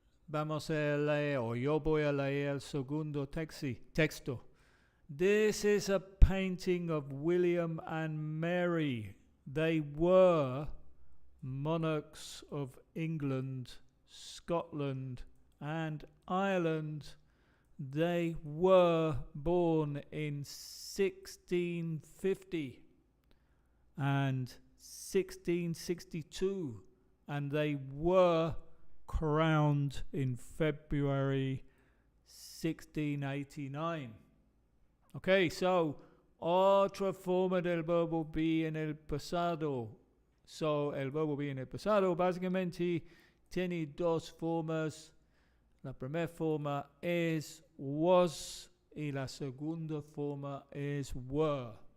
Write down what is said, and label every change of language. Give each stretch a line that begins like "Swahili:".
Spanish: Vamos a leer, o yo voy a leer el segundo texto.
English: This is a painting of William and Mary. They were monarchs of England, Scotland and Ireland. They were born in 1650 and 1662, and they were crowned in February 1689.
Spanish: Okay, otra forma del verbo be en el pasado. El verbo be en el pasado básicamente tiene dos formas. La primera forma es was y la segunda forma es were.